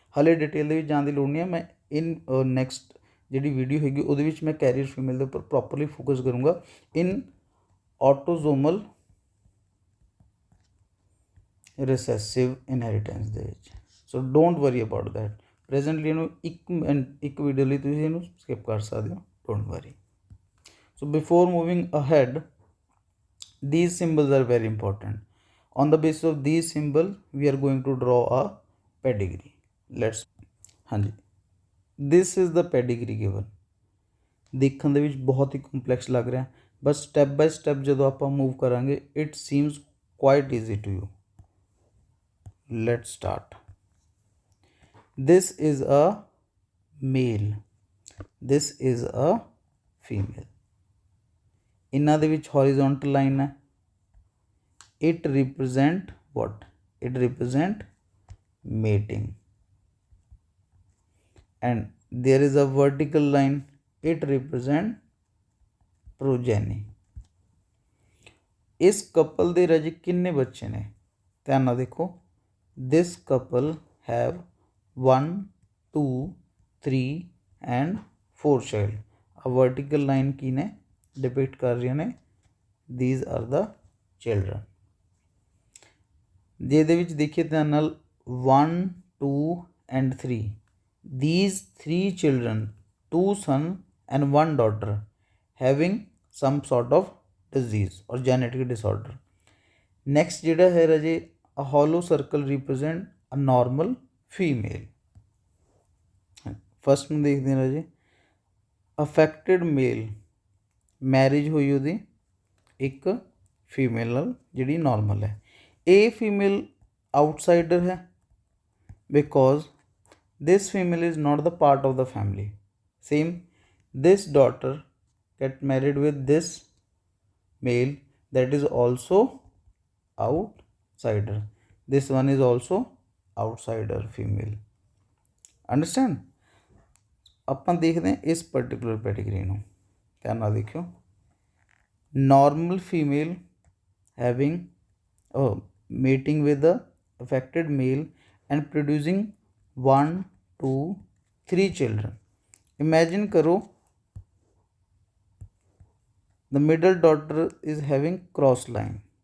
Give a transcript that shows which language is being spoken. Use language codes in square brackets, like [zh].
[pa] ਹਾਲੇ ਡਿਟੇਲ ਦੇ ਵਿੱਚ ਜਾਣ ਦੀ ਲੋੜ ਨਹੀਂ ਹੈ, ਮੈਂ ਇਨ ਨੈਕਸਟ ਜਿਹੜੀ ਵੀਡੀਓ ਹੈਗੀ ਉਹਦੇ ਵਿੱਚ ਮੈਂ ਕੈਰੀਅਰ ਫੀਮੇਲ ਦੇ ਉੱਪਰ ਪ੍ਰੋਪਰਲੀ ਫੋਕਸ ਕਰੂੰਗਾ ਇਨ ਆਟੋਜ਼ੋਮਲ ਰਿਸੈਸਿਵ ਇਨਹੈਰੀਟੈਂਸ ਦੇ ਵਿੱਚ। [en] So don't worry about that. [pa] Presently ਇਹਨੂੰ ਇੱਕ ਵੀਡੀਓ ਲਈ ਤੁਸੀਂ ਇਹਨੂੰ ਸਕਿਪ ਕਰ ਸਕਦੇ ਹੋ, don't worry. [en] So before moving ahead, these symbols are very important. On the basis of these symbols, we are going to draw a pedigree. Let's, ਹਾਂਜੀ, this is the pedigree given. [pa] ਦੇਖਣ ਦੇ ਵਿੱਚ ਬਹੁਤ ਹੀ complex ਲੱਗ ਰਿਹਾ, but step by step ਜਦੋਂ ਆਪਾਂ move ਕਰਾਂਗੇ [en] it seems quite easy to you. Let's start. This is a male, this is a female. [pa] ਇਹਨਾਂ ਦੇ ਵਿੱਚ ਹੌਰੀਜ਼ੋਨਟਲ ਲਾਈਨ ਹੈ, it represent what? [en] It represent mating. And there is a vertical line, it represent progeny. [pa] ਇਸ couple ਦੇ ਰਾਜੇ ਕਿੰਨੇ ਬੱਚੇ ਨੇ, ਧਿਆਨ ਨਾਲ ਦੇਖੋ। [en] this couple have 1 2 3 and 4 child. a vertical line [pa] ਕੀ ਨੇ [hi] डिपिक्ट कर रही ने, [en] these are the children. [pa] ਜਿਹਦੇ ਵਿੱਚ ਦੇਖੀਏ ਧਿਆਨ ਨਾਲ [en] 1 2 and 3, these 3 children, 2 son and 1 daughter having some sort of disease or genetic disorder. Next [pa] ਜਿਹੜਾ ਹੈ ਰਾਜੇ [en] a hollow circle represent a normal female. [pa] First ਨੂੰ ਦੇਖਦੇ ਹਾਂ ਰਾਜੇ, [en] affected male, [pa] ਮੈਰਿਜ ਹੋਈ ਉਹਦੀ ਇੱਕ ਫੀਮੇਲ ਨਾਲ ਜਿਹੜੀ ਨੋਰਮਲ ਹੈ। ਇਹ ਫੀਮੇਲ ਆਊਟਸਾਈਡਰ ਹੈ [en] Because this female is not the part of the family. Same this daughter get married with this male that is also outsider. This one is also outsider female. Understand? [pa] ਆਪਾਂ ਦੇਖਦੇ ਹਾਂ ਇਸ particular Pedigree ਨੂੰ, ਧਿਆਨ ਨਾਲ ਦੇਖਿਓ। [en] Normal female having mating with the affected male and producing 1, 2, 3 children. Imagine karo, the middle daughter is having cross line.